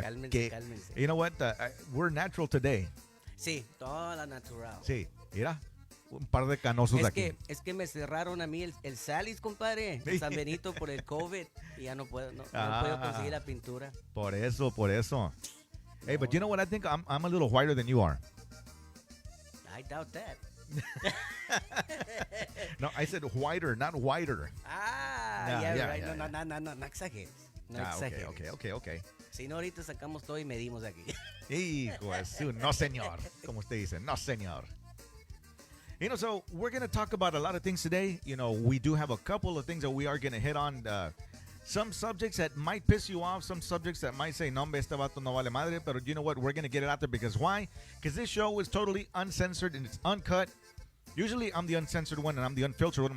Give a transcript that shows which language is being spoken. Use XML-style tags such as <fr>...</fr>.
<es>Cálmense, cálmense.</es> <en>You know what? We're natural today.</en> <es>Sí, toda natural. Sí, mira, un par de canosos aquí. Es que me cerraron a mí el Salis, compadre, de San Benito por el COVID y ya no puedo conseguir la pintura. Por eso.</es> <en>Hey, but you know what? I think I'm a little whiter than you are. I doubt that. No, I said whiter, not whiter. Ah, Yeah, yeah, right. yeah,</en> <es>No exageres. No Ah, exageres. okay. Si no, ahorita sacamos todo y medimos aquí. Hijo de su, no señor, como usted dice, no señor.</es> <en>So we're going to talk about a lot of things today. We do have a couple of things that we are going to hit on. Some subjects that might piss you off, some subjects that might say,</en> <es>no, este vato no vale madre,</es> <en>but you know what? We're going to get it out there because why? Because this show is totally uncensored and it's uncut. Usually I'm the uncensored one and I'm the unfiltered one.</en>